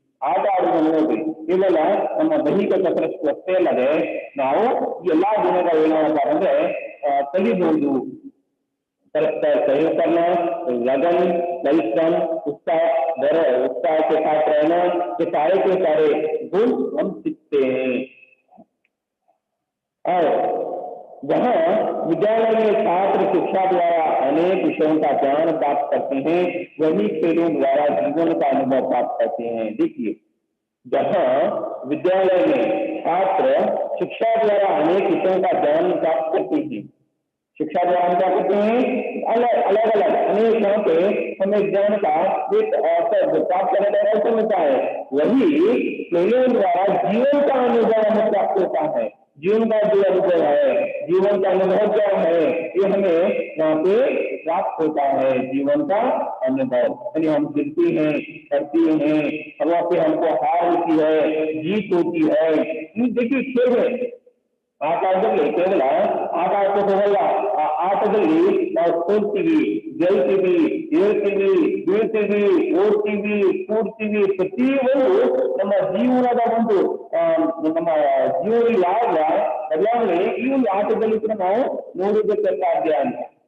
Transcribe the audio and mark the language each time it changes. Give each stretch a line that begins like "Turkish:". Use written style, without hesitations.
Kannada: ಆಟ ಆಡುವ ನೋಡಿ ಇವೆಲ್ಲ ನಮ್ಮ ದೈಹಿಕ ಕಸರತ್ತು ಅಷ್ಟೇ ಅಲ್ಲದೆ ನಾವು ಎಲ್ಲಾ ಗುಣಗಳು ಏನಾಗಪ್ಪ ಅಂದ್ರೆ ಕಲಿಬಹುದು।
Hindi: परस्पर सहयोग करना, लगन, परिश्रम, उत्साह के साथ रहना, ये सारे के सारे गुण हम सीखते हैं। और जहाँ विद्यालय में छात्र शिक्षा द्वारा अनेक विषयों का ज्ञान प्राप्त करते हैं, वही खेलों द्वारा जीवन का अनुभव प्राप्त करते हैं। देखिए, जहाँ विद्यालय में छात्र शिक्षा द्वारा अनेक विषयों का ज्ञान प्राप्त करते हैं, शिक्षा द्वारा हम क्या करते हैं अलग अलग अनेक यहाँ पे हमें ज्ञान का एक अवसर प्राप्त करने का अवसर मिलता है। वही खेलों द्वारा जीवन का अनुभव हमें प्राप्त होता है। जीवन का जो अनुभव है, जीवन का अनुभव क्या है, ये हमें यहाँ पे प्राप्त होता है। जीवन का अनुभव यानी हम गिरते हैं, करते हैं, वहाँ पे हमको हार होती है, जीत होती है। देखिए खेल है,
Kannada: ಆಟದಲ್ಲಿ ಕೇವಲ ಆಟ ಆಡ್ಕೋಬೋದಲ್ಲ, ಆ ಆಟದಲ್ಲಿ ನಾವು ಸೋಲ್ತೀವಿ, ಗೆಲ್ತೀವಿ, ಏಳ್ತೀವಿ, ಬೀಳ್ತೀವಿ, ಓಡ್ತೀವಿ, ಕೂಡ್ತೀವಿ, ಪ್ರತಿಯೊಂದು ನಮ್ಮ ಜೀವನದ ಒಂದು ನಮ್ಮ ಜೀವನ ಯಾವ ಬದಲಾವಣೆ ಈ ಒಂದು ಆಟದಲ್ಲಿ ಕೂಡ ನಾವು ನೋಡುವುದಕ್ಕೆ ಸಾಧ್ಯ ಅಂತ।